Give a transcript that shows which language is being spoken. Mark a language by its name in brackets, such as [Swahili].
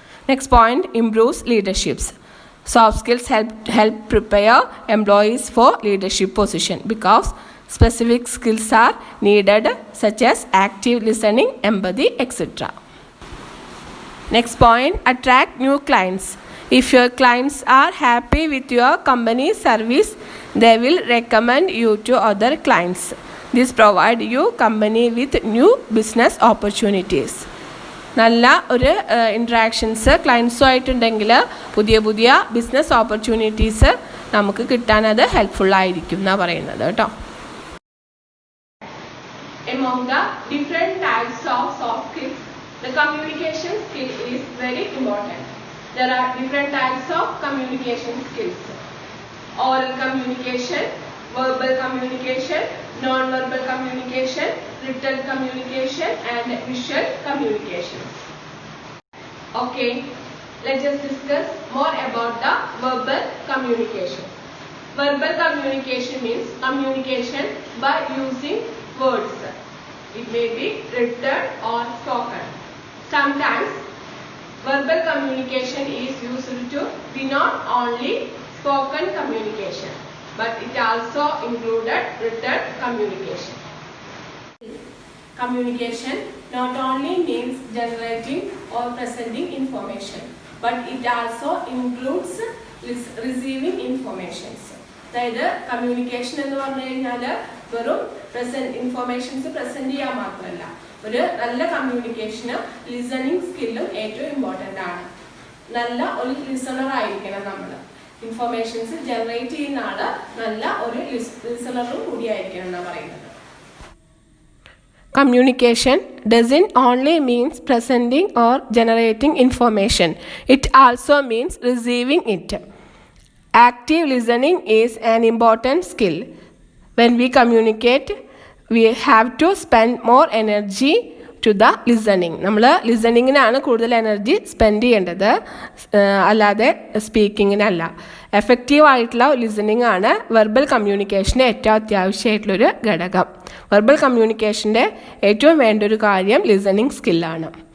[English] Next point, improves leaderships. Soft skills help prepare employees for leadership position because specific skills are needed such as active listening, empathy, etcetera. Next point, attract new clients. If your clients are happy with your company's service, they will recommend you to other clients. This provides you company with new business opportunities. [Malayalam] നല്ല ഒരു interactions ക്ലയൻസുമായിട്ടുണ്ടെങ്കിൽ പുതിയ പുതിയ business opportunities നമുക്ക് കിട്ടാൻ അത് ഹെൽപ്ഫുള്ളായിരിക്കും എന്നാണ് പറയുന്നത് കേട്ടോ. [English] among the different types of soft skills, the communication skill is very important. There are different types of communication skills: oral communication, verbal communication, non-verbal communication, written communication, and visual communications. Okay, let's just discuss more about the verbal communication. Verbal communication means communication by using words. It may be written or spoken. Sometimes verbal communication is used to denote only spoken communication, but it also included written communication. Communication not only means generating or presenting information, but it also includes receiving informations. [Malayalam] അതായത് communication എന്ന് പറഞ്ഞു കഴിഞ്ഞാൽ വെറും informations present ചെയ്യാൻ മാത്രമല്ല, ഒരു നല്ല കമ്മ്യൂണിക്കേഷന് listening സ്കില്ലും ഏറ്റവും ഇമ്പോർട്ടൻ്റ് ആണ്. നല്ല ഒരു ലിസണർ ആയിരിക്കണം നമ്മൾ. ഇൻഫോർമേഷൻസ് ജനറേറ്റ് ചെയ്യുന്ന ആള് നല്ല ഒരു ലിസണറും കൂടിയായിരിക്കണം എന്നാണ് പറയുന്നത്. [English] Communication doesn't only means presenting or generating information. It also means receiving it. Active listening is an important skill. When we communicate, we have to spend more energy to the listening. [Malayalam] നമ്മൾ ലിസണിങ്ങിനാണ് കൂടുതൽ energy spend ചെയ്യേണ്ടത്, അല്ലാതെ സ്പീക്കിങ്ങിനല്ല. Effective ആയിട്ടുള്ള listening ആണ് verbal കമ്മ്യൂണിക്കേഷന് ഏറ്റവും അത്യാവശ്യമായിട്ടുള്ളൊരു ഘടകം. Verbal കമ്മ്യൂണിക്കേഷൻ്റെ ഏറ്റവും വേണ്ട ഒരു കാര്യം ലിസണിങ് സ്കില്ലാണ്.